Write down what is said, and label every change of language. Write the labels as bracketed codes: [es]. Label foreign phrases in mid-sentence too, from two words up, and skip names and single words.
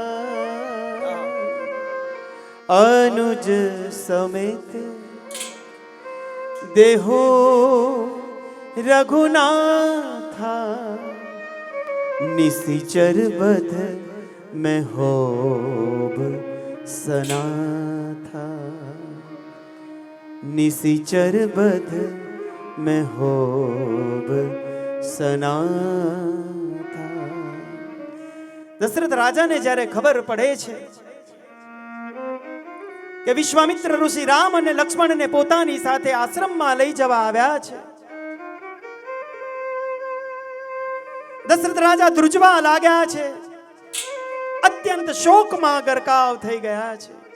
[awa] अनुज समेत देहो रघुनाथा, निशिचर बध में होब सनाथा, निशिचर बध में होब सनाथा. [gu] દશરથ રાજાને જ્યારે ખબર પડે છે કે વિશ્વામિત્ર ઋષિ રામ અને લક્ષ્મણને પોતાની સાથે આશ્રમમાં લઈ જવા આવ્યા છે, દશરથ રાજા ધ્રુજવા લાગ્યા છે, અત્યંત શોકમાં ગરકાવ થઈ ગયા છે.